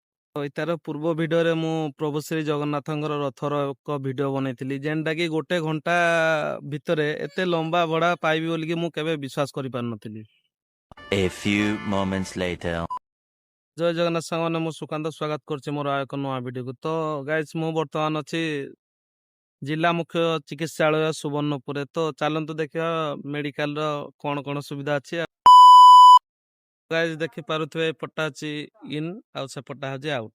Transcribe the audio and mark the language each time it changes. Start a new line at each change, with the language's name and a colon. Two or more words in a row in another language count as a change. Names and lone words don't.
Odia: ତାର ପୂର୍ବ ଭିଡିଓରେ ମୁଁ ପ୍ରଭୁ ଶ୍ରୀ ଜଗନ୍ନାଥଙ୍କର ରଥର ଏକ ଭିଡିଓ ବନେଇଥିଲି ଯେନ୍ଟା କି 1 ଘଣ୍ଟା ଭିତରେ ଏତେ ଲମ୍ବା ଭଡ଼ା ପାଇବି ବୋଲିକି ମୁଁ କେବେ ବିଶ୍ୱାସ କରିପାରୁନଥିଲି।
English: A few moments later.
Odia: ଜୟ ଜଗନ୍ନାଥ ସାଙ୍ଗମାନେ, ମୁଁ ସୁକାନ୍ତ ସ୍ୱାଗତ କରୁଛି ମୋର ଆଉ ଏକ ନୂଆ ଭିଡିଓକୁ। ତ ଗାଇସ୍, ମୁଁ ବର୍ତ୍ତମାନ ଅଛି ଜିଲ୍ଲା ମୁଖ୍ୟ ଚିକିତ୍ସାଳୟ ସୁବର୍ଣ୍ଣପୁରରେ। ତ ଚାଲନ୍ତୁ ଦେଖିବା ମେଡିକାଲର କଣ କଣ ସୁବିଧା ଅଛି। ଗାଇସ୍ ଦେଖିପାରୁଥିବେ ଏପଟଟା ଅଛି ଇନ୍ ଆଉ ସେପଟଟା ହେଉଛି ଆଉଟ୍।